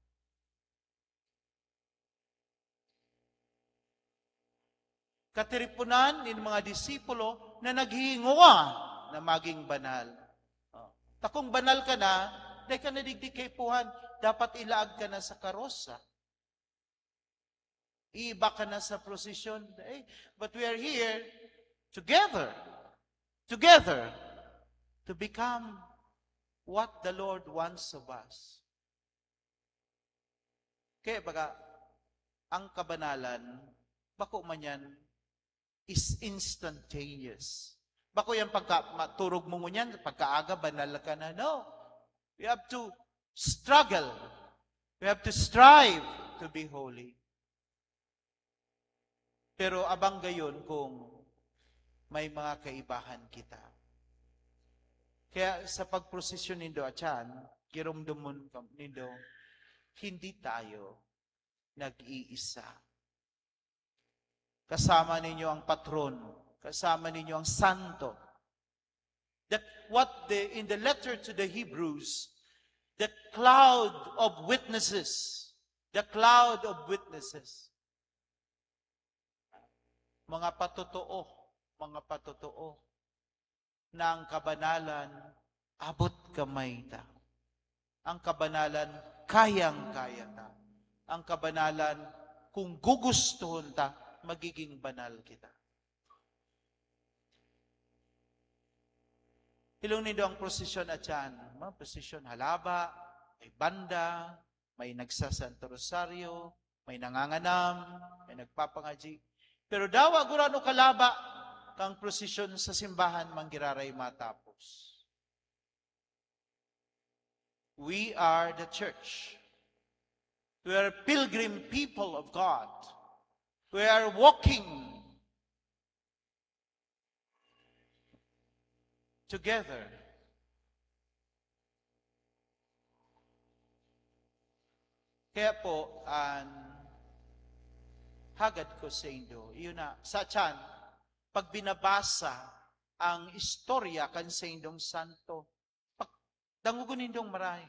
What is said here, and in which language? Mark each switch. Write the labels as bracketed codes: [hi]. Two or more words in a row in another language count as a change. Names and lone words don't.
[bik] Katiripunan ning mga disipulo na naghihinguwa na maging banal. Takong banal ka na, dahil ka nadigdig kay Puhan, dapat ilaag ka na sa karosa. Iiba ka na sa prosesyon. [en] But we are here together to become what the Lord wants of us. [bik] Kaya baga, ang kabanalan, bako man yan, [en] is instantaneous. [bik] Bako yan pagka-turog mo ngunyan, pagkaaga, banal ka na. [en] No. We have to struggle. We have to strive to be holy. [bik] Pero abang gayon kung may mga kaibahan kita. Kaya sa pagprosesyon nindo atyan, girumdumon nindo, [tl] hindi tayo nag-iisa. Kasama ninyo ang patron, kasama ninyo ang santo. [en] That in the letter to the Hebrews, the cloud of witnesses, [bik] mga patotoo, na ang kabanalan, abot kamay ta. Ang kabanalan, kayang-kaya ta. Ang kabanalan, kung gugustuhon ta, magiging banal kita. Ilong nindo ang prosesyon at yan. Mga prosesyon halaba, may banda, may nagsasanto rosaryo, may nanganganam, may nagpapangaji. Pero daw agurano kalaba, kang prosesyon sa simbahan manggiraray matapos. [en] We are the church. We are pilgrim people of God. We are walking together. [bik] Kaya po, hagad ko sa inyo, yun na, sa tiyan, pag binabasa ang istorya kan sa indong santo, dangugon nindong maray.